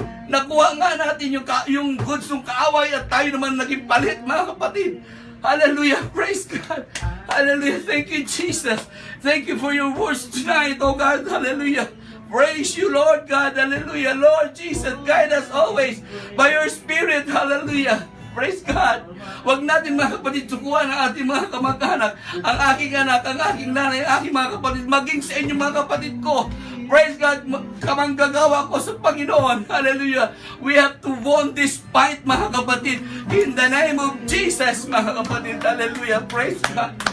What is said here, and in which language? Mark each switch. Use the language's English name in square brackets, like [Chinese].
[Filipino] Nakuha nga natin yung goods ng kaaway at tayo naman naging palit, mga kapatid. [English] Hallelujah. Praise God. Hallelujah. Thank you, Jesus. Thank you for your words tonight, oh God. Hallelujah. Praise you, Lord God. Hallelujah. Lord Jesus, guide us always by your Spirit. Hallelujah. Praise God. [Filipino] Huwag natin, mga kapatid, sukuhan ang ating mga kamag-anak, ang aking anak, ang aking nanay, ang aking mga kapatid, maging sa inyo, mga kapatid ko. [English] Praise God, [Filipino] kamanggagawa ko sa Panginoon. Hallelujah. [English] We have to win this fight, [Filipino] mga kapatid. [English] In the name of Jesus, mga kapatid. Hallelujah. Praise God.